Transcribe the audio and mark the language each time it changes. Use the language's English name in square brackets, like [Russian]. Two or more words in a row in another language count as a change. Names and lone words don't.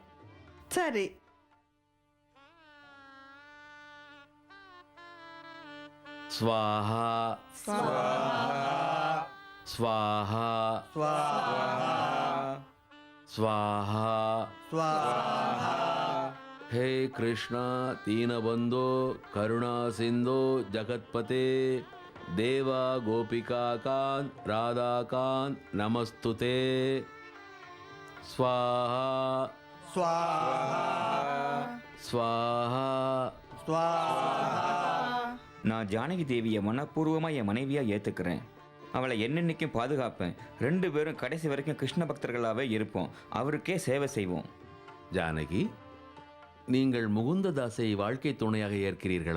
[Tamil] சரி. [Sanskrit] स्वाहा स्वाहा स्वाहा. हे कृष्णा दीनबंधो करुणा सिंधो जगत्पते देवा गोपिकाकांत राधाकांत नमस्तुते. स्वाहा स्वाहा [Tamil] நான் ஜானகி தேவியை மனப்பூர்வமாக என் மனைவியாக ஏற்றுக்கிறேன். அவளை என்னென்னைக்கும் பாதுகாப்பேன். 2 பேரும் கடைசி வரைக்கும் கிருஷ்ண பக்தர்களாகவே இருப்போம். அவருக்கே சேவை செய்வோம். ஜானகி, நீங்கள் முகுந்ததாஸை வாழ்க்கை துணையாக ஏற்கிறீர்களா?